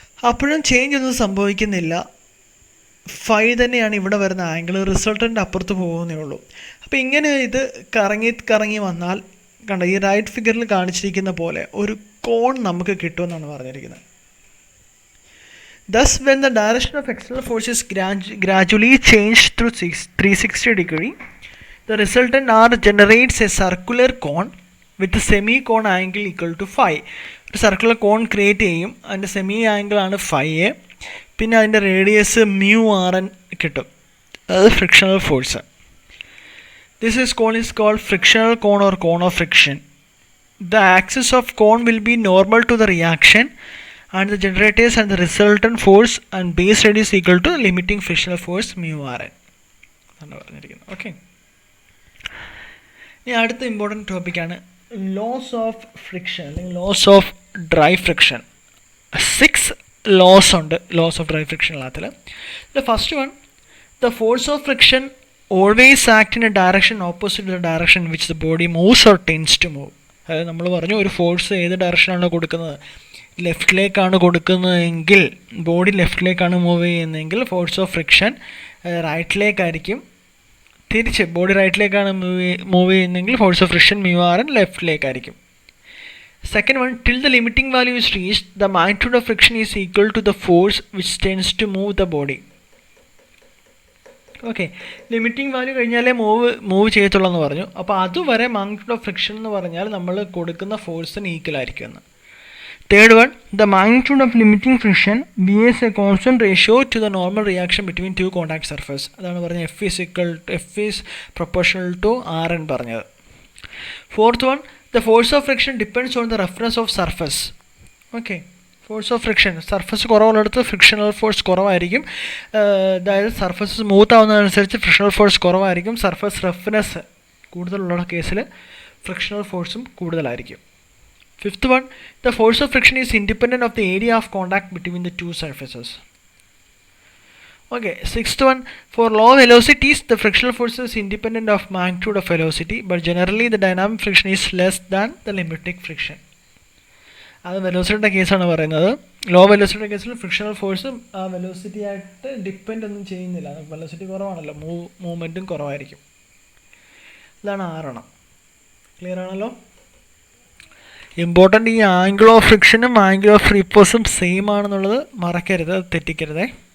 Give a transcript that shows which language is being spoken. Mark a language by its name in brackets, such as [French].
[Malayalam] അപ്പോഴും ചേഞ്ച് ഒന്നും സംഭവിക്കുന്നില്ല. φ തന്നെയാണ് ഇവിടെ വരുന്ന ആംഗിൾ, റിസൾട്ടൻ്റ് അപ്പുറത്ത് പോകുന്നേ ഉള്ളൂ. അപ്പോൾ ഇങ്ങനെ ഇത് കറങ്ങി വന്നാൽ കണ്ട ഈ റൈറ്റ് ഫിഗറിൽ കാണിച്ചിരിക്കുന്ന പോലെ ഒരു കോൺ നമുക്ക് കിട്ടുമെന്നാണ് പറഞ്ഞിരിക്കുന്നത്. [English] Thus, when the direction of external force is gradually changed through 360 degree, the resultant R generates a circular cone with a semi-cone angle equal to phi. [Malayalam] ഒരു സർക്കുലർ കോൺ ക്രിയേറ്റ് ചെയ്യും, അതിൻ്റെ സെമി ആംഗിളാണ് φ. പിന്നെ അതിൻ്റെ റേഡിയസ് μRN കിട്ടും, അതായത് frictional force. [English] This is called frictional cone or cone of friction. The axis of cone will be normal to the reaction and the generators and the resultant force and base radius equal to limiting frictional force μRN. [Malayalam] Okay, ഇനി അടുത്ത important ടോപ്പിക്കാണ് loss of friction അല്ലെങ്കിൽ loss of dry friction. 6 loss ഉണ്ട് loss of dry friction എല്ലാത്തിൽ. [English] The first one, the force of friction always act in a direction opposite the direction which the body moves or tends to move. [Malayalam] അതായത് നമ്മൾ പറഞ്ഞു ഒരു force ഏത് ഡയറക്ഷനാണ് കൊടുക്കുന്നത്, ലെഫ്റ്റിലേക്കാണ് കൊടുക്കുന്നതെങ്കിൽ body ലെഫ്റ്റിലേക്കാണ് move ചെയ്യുന്നതെങ്കിൽ force of friction റൈറ്റിലേക്കായിരിക്കും. തിരിച്ച് body റൈറ്റിലേക്കാണ് move ചെയ്യുന്നതെങ്കിൽ force of friction μRN ലെഫ്റ്റിലേക്കായിരിക്കും. [English] Second one, till the limiting value is reached the magnitude of friction is equal to the force which tends to move the body. [Malayalam] Okay, limiting value കഴിഞ്ഞാലേ move ചെയ്യത്തുള്ളൂ എന്ന് പറഞ്ഞു. അപ്പോൾ അതുവരെ magnitude of friction എന്ന് പറഞ്ഞാൽ നമ്മൾ കൊടുക്കുന്ന ഫോഴ്സിന് ഈക്വൽ ആയിരിക്കും എന്ന്. [English] Third one, the magnitude of limiting friction behaves a constant ratio to the normal reaction between two contact surface. [Malayalam] അതാണ് പറഞ്ഞത് [English] F is proportional to RN [Malayalam] പറഞ്ഞത്. [English] Fourth one, the force of friction depends on the roughness of surface. Okay, force of friction, [Malayalam] surface കുറവുള്ളിടത്ത് frictional force കുറവായിരിക്കും. അതായത് surface smooth ആവുന്നതനുസരിച്ച് frictional force കുറവായിരിക്കും. Surface roughness കൂടുതലുള്ള കേസിൽ frictional ഫോഴ്സും കൂടുതലായിരിക്കും. [English] Fifth one, the force of friction is independent of the area of contact between the two surfaces. Okay, sixth one, for low velocities the frictional force is independent of magnitude of velocity, but generally the dynamic friction is less than the limiting friction. [Malayalam] അത് വെലോസിറ്റിയുടെ കേസാണ് പറയുന്നത്. Law വെലോസിറ്റിയുടെ കേസിൽ frictional force ആ velocity ആയിട്ട് depend ഒന്നും ചെയ്യുന്നില്ല. Velocity കുറവാണല്ലോ, മൂവ്മെൻറ്റും കുറവായിരിക്കും. ഇതാണ് 6. ക്ലിയർ ആണല്ലോ. ഇമ്പോർട്ടൻ്റ്, ഈ angle of ഫ്രിക്ഷനും angle of റീപ്പോസും same ആണെന്നുള്ളത് മറക്കരുത്, തെറ്റിക്കരുതേ.